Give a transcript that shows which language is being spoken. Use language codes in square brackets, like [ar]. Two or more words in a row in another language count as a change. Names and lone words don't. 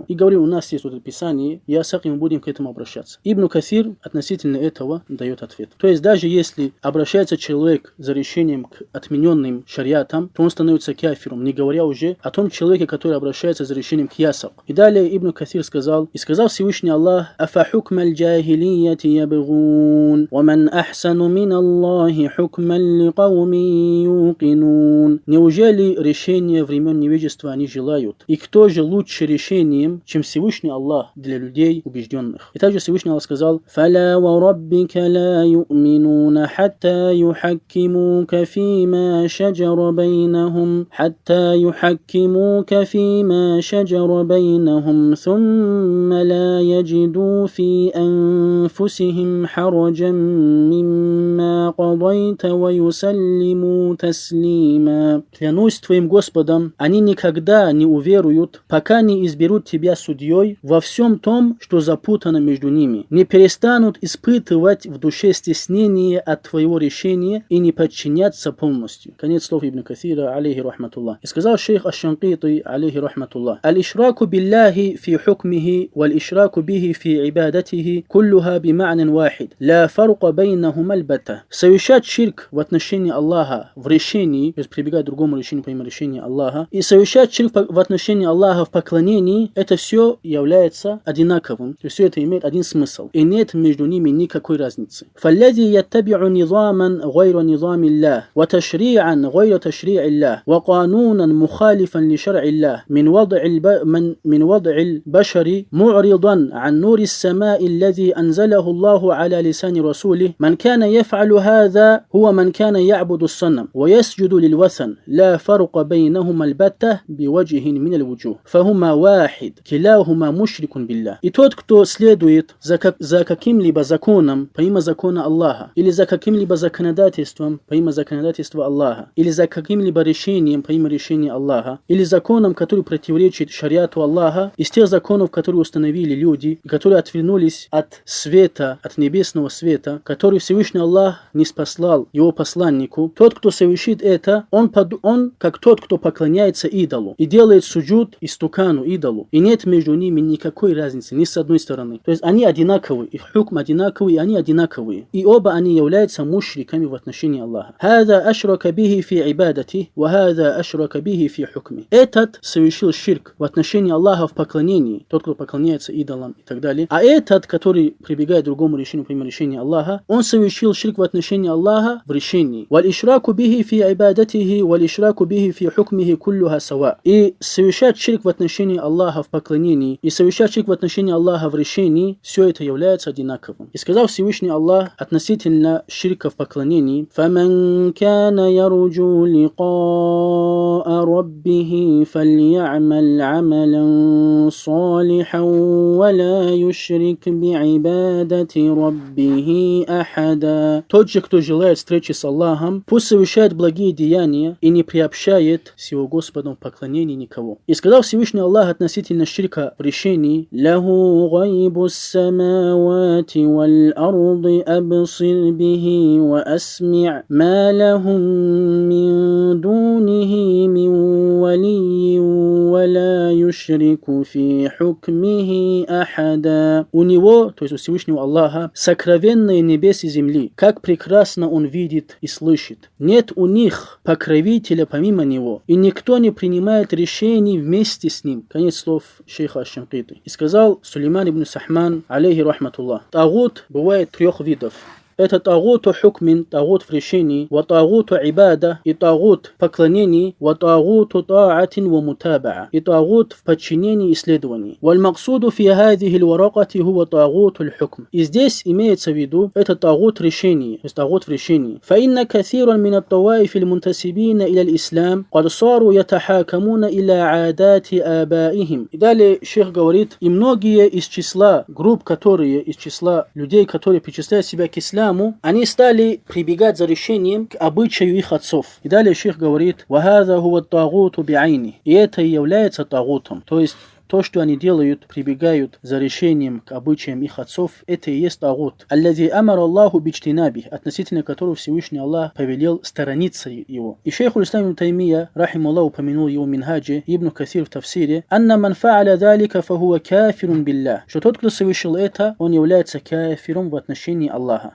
[ru] И говорил: у нас есть вот это писание ясак, и мы будем к этому обращаться. Ибн Каthир относительно этого дает ответ. То есть даже если обращается человек за решением к отмененным шариатам, то он становится кафиром, не говоря уже о том человеке, который обращается за решением к ясак. И далее Ибн Каthир сказал: и сказал Всевышний Аллах: [ar] «أفحكم الجاهلية يبغون ومن أحسن من الله حكما لقوم يوقنون». [ru] Неужели решение времен невежества они желают? И кто же лучше решением, чем Всевышний Аллах для людей убежденных? И также Всевышний Аллах сказал: [ar] «فلا وربك لا يؤمنون حتى يحكموك فيما شجر بينهم فيما شجر بينهم ثم لا يجدوا في أنفسهم حرجا مما قضيت ويسلموا تسليما». [ru] Клянусь твоим Господом, они никогда не уверуют, пока не изберут тебя судьей во всем том, что запутано между ними, не перестанут испытывать в душе стеснение от твоего решения и не подчиняться полностью. Конец слов Ибн Каthира, [ar] عليه رحمة الله. [ru] И сказал шейх Аш-Шанкити, [ar] عليه رحمة الله الإشراك بالله في حكمه والإشراك به في عبادته كلها بمعنى واحد لا فرق بينهما البتة». [ru] Совершать ширк в отношении Аллаха в решении, то есть прибегать к другому решению помимо решения Аллаха, и совершать ширк в отношении Аллаха в поклонении, это все является одинаковым, то есть все это имеет один смысл, и нет между ними никакой разницы. [ar] فالذي يتبع نظاما غير نظام الله وتشريعا غير تشريع الله وقانونا مخالفا لشرع الله من وضع البشر معرضا عن نور السماء الذي أنزله الله على لسان رسوله، من كان يفعل هذا هو من كان يعبد الصنم ويسجد للوثن، لا فرق بينهما البتة بوجه من الوجوه، فهما واحد كلاهما مشرك بالله. [ru] И тот, кто следует за каким-либо законом помимо закона Аллаха, или за каким-либо законодательством помимо законодательства Аллаха, или за каким-либо решением помимо решения отношении Аллаха, или законом, который противоречит шариату Аллаха, из тех законов, которые установили люди, и которые отвернулись от света, от небесного света, который Всевышний Аллах не спаслал его посланнику, тот, кто совершит это, он как тот, кто поклоняется идолу и делает суджуд истукану, идолу. И нет между ними никакой разницы, ни с одной стороны. То есть они одинаковые, их хукм одинаковый, и они одинаковые. И оба они являются мушриками в отношении Аллаха. [ar] «هذا أشرك به في العبادة وهذا أشرك به في الحكم». [ru] Этот совершил ширк в отношении Аллаха в поклонении, тот, кто поклоняется идолам и так далее. А этот, который прибегает к другому решению, например, решению Аллаха, он совершил ширк в отношении Аллаха в решении. [ar] «والإشراك به في عبادته والإشراك به في حكمه كلها سواء». [ru] И совершать ширк в отношении Аллаха в поклонении и совершать ширк в отношении Аллаха в решении, все это является одинаковым. И сказал Всевышний Аллах относительно ширка в поклонении: [ar] «فمن كان يرجو لقاء ربه فليعمل عملا صالحا ولا يشرك بعبادة ربه أحدا». [ru] Тот же, кто желает встречи с Аллахом, пусть совершает благие деяния и не приобщает с его Господом в поклонении никого. И сказал Всевышний Аллах относительно ширка в решении: [ar] «له غيب السماوات والأرض أبصر به وأسمع ما لهم من دونه من ولي ولا يشرك في حكمه أحدا». [ru] У него, то есть у Всевышнего Аллаха, сокровенные небес и земли. Как прекрасно он видит и слышит. Нет у них покровителя помимо него, и никто не принимает решений вместе с ним. Конец слов шейха Аш-Шинкити. И сказал Сулейман ибн Сахман, [ar] عليه رحمة الله: [ru] тагут бывает трех видов. Это [ar] طاغوت حكم, [ru] тагут в решении, [ar] وطاغوت عبادة, [ru] и тагут в поклонении, [ar] وطاغوت طاعة ومتابعة, [ru] и тагут в подчинении и исследовании. [ar] والمقصود في هذه الورقة هو طاغوت الحكم. [ru] И здесь имеется в виду это тагут решение, то есть тагут в решении. [ar] فإن كثيرا من الطوائف المنتسبين إلى الإسلام قد صاروا يتحاكمون إلى عادات آبائهم. [ru] И далее шейх говорит: и многие из числа групп, из числа людей, которые причисляют себя к исламу, они стали прибегать за решением к обычаю их отцов. И далее шейх говорит: [ar] «وهذا هو الطاغوت بعينه». [ru] И это и является тагутом. То есть то, что они делают, прибегают за решением к обычаям их отцов, это и есть тагут. [ar] الذي أمر الله باجتنابه, [ru] относительно которого Всевышний Аллах повелел сторониться его. И шейх ул-Ислам ибн Таймия, рахимуллах, упомянул его в Минхаджи, Ибн Касир в Тафсире: [ar] «أن من فعل ذلك فهو كافر بالله», [ru] что тот, кто совершил это, он является кафиром в отношении Аллаха.